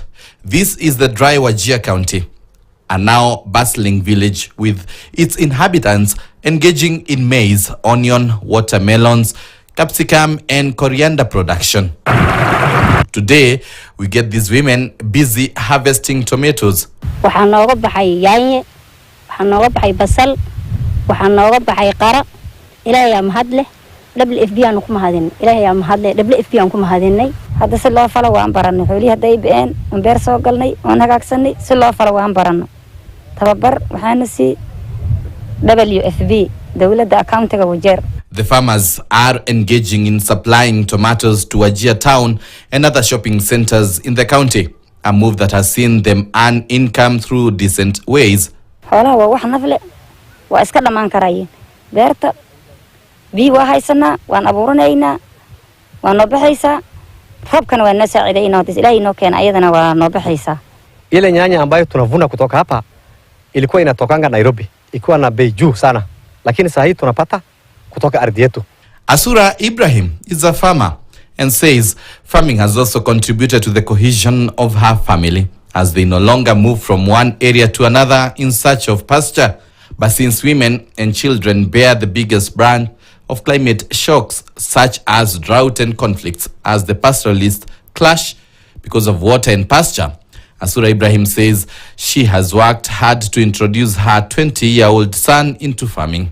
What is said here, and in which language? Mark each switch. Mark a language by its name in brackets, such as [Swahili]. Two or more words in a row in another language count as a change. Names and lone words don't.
[English] This is the dry Wajir County, a now bustling village with its inhabitants engaging in maize, onion, watermelons, capsicum and coriander production. Today, we get these women busy harvesting tomatoes. [Somali] waxaan nooga baxay yaanye, waxaan nooga baxay basal, waxaan nooga baxay qara. Ilaahay yaa mahad leh. WFP aan ku mahadin. Ilaahay yaa mahad leh. WFP aan ku mahadinay. Hadda si loo falo waan baranay. Xoolihi haday been, aan beer soo galnay, aan hagaagsanay, si loo falo waan baranay. Tababar waxaana si WFP, dawladda accountiga Wajir. [English] The farmers are engaging in supplying tomatoes to Wajir town and other shopping centers in the county, a move that has seen them earn income through decent ways. [Somali] Xoolaha waa wax nafle, waa iska dhamaan karayeen. Beerta biyo waa haysanaa, waan abuuranaynaa, waan noo baxaysaa. Roobkana waa na saacidaynaa, Ilaahay noo keena ayadana waa noo baxaysaa. [Swahili] Ile nyanya ambayo tunavuna kutoka hapa ilikuwa inatokanga Nairobi, ikiwa na bei juu sana, lakini sasa hii tunapata kutoka ardhi yetu. [English] Asura Ibrahim is a farmer and says farming has also contributed to the cohesion of her family, as they no longer move from one area to another in search of pasture. But since women and children bear the biggest brand of climate shocks such as drought and conflicts, as the pastoralists clash because of water and pasture, Asura Ibrahim says she has worked hard to introduce her 20-year-old son into farming.